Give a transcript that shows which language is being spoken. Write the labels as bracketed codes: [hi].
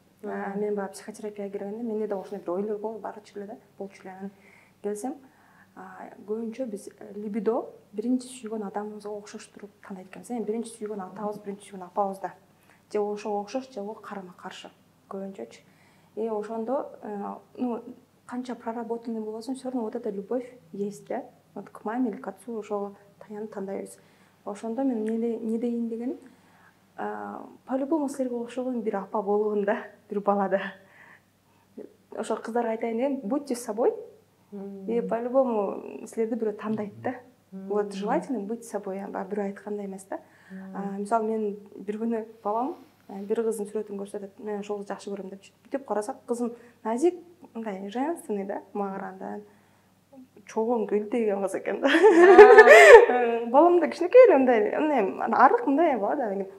[ky] Мен баягы психотерапияга келгенде менде да ошондой бир ойлор болчу эле да, болчу эле. Анан келсем, көбүнчө биз либидо биринчи сүйгөн адамыбызга окшоштуруп тандайт экенбиз. Биринчи сүйгөн атабыз, биринчи сүйгөн апабыз да. Же ошого окшош, же карама-каршы көбүнчөчү. [ru] И [ky] ошондо, канча [ru] проработанный [ky] болбосун, [ru] всё равно вот эта любовь есть, да? Вот к маме или к отцу [ky] ошого таянып тандайбыз. Ошондо мен не дейин деген, по-любому силерге окшогон бир апа болгон да, бир балада. Ошо кыздарга айтайын деген, [ru] будьте собой, и по-любому [ky] силерди бирөө тандайт да. [ru] Вот желательно быть собой, [ky] бирөө айткандай эмес да. Мисалы мен бир күнү балам бир кыздын сүрөтүн көрсөтөт, мен ошол кызды жакшы көрөм депчи. Бүтүп карасак, кызым назик, мындай женственный да, мага караганда. Чогон гүлдеген кыз экен да. Балам да кичинекей эле мындай, арлык мындай бала да.